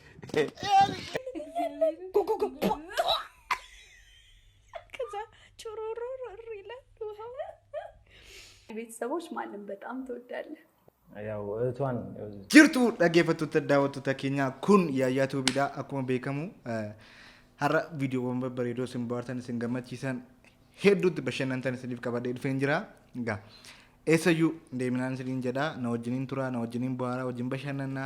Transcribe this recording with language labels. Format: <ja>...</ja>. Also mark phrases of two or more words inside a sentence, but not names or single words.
<am>ከዛ ቾሮሮሮ ይላል ውሃው። ቤተሰቦች ማንም በጣም ትወዳለህ? ያው እህቷን</am> <om>ጅርቱ dhaggeeffattoota daawwattoota keenya kun yaayyaa tuubiidha. Akkuma beekamu har'a viidiyoowwan babbareedoo isin bohaartan isin gammachiisan hedduutti bashannantan isiniif qabadhee dhufeen jira. Egaa eessayyuu deeminaan isiniin jedha, na wajjiniin tura, na wajjiniin bohaaraa, wajjin bashannannaa.</om>